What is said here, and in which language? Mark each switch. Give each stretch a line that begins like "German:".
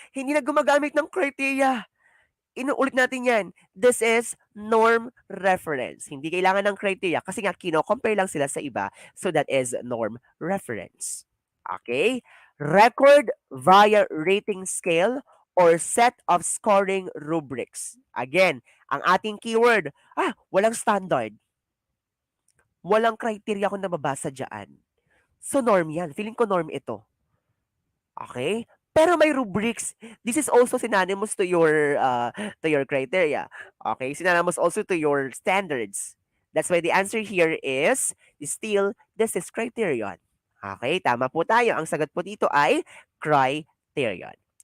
Filipino: Hindi na gumagamit ng criteria. Inuulit natin yan.
English: This is norm reference.
Filipino: Hindi kailangan ng criteria kasi nga kino-compare lang sila sa iba.
English: So that is norm reference. Okay? Record via rating scale or set of scoring rubrics.
Filipino: Again, ang ating keyword, walang standard. Walang criteria kung nababasa dyan. So norm yan. Feeling ko norm ito. Okay? Pero may rubrics.
English: This is also synonymous to your criteria. Okay? Synonymous also to your standards. That's why the answer here is still this is criterion. Okay?
Filipino: Tama po tayo. Ang sagot po dito ay criterion.